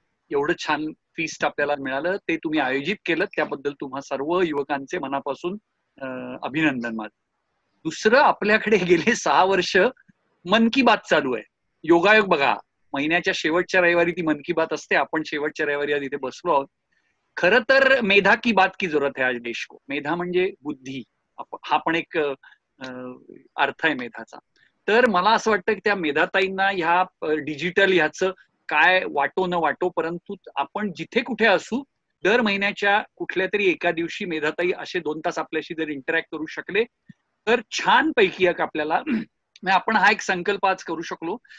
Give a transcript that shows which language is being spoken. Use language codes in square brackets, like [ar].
[mr] एवढं छान फीस्ट आपल्याला मिळालं, ते तुम्ही आयोजित केलं, त्याबद्दल तुम्हा सर्व युवकांचे मनापासून अभिनंदन माझं. दुसरं, आपल्याकडे गेले 6 वर्ष मन की बात चालू आहे. योगायोग बघा, महिन्याच्या शेवटच्या रविवारी ती मन की बात असते, आपण शेवटच्या रविवारी आज इथे बसलो आहोत. खरं तर [hi] मेधा की बात की जरूरत है आज देश को. [mr] मेधा म्हणजे बुद्धी, हा पण एक अर्थ आहे मेधाचा. तर मला असं वाटतं की त्या मेधाताईंना ह्या डिजिटल ह्याचं काय वाटो न वाटो, परंतु आपण जिथे कुठे असू, दर महिन्याच्या कुठल्या तरी एका दिवशी मेधाताई असे 2 तास आपल्याशी जर इंटरॅक्ट करू शकले तर छान पैकी एक आपल्याला आपण हा एक संकल्प आज करू शकलो.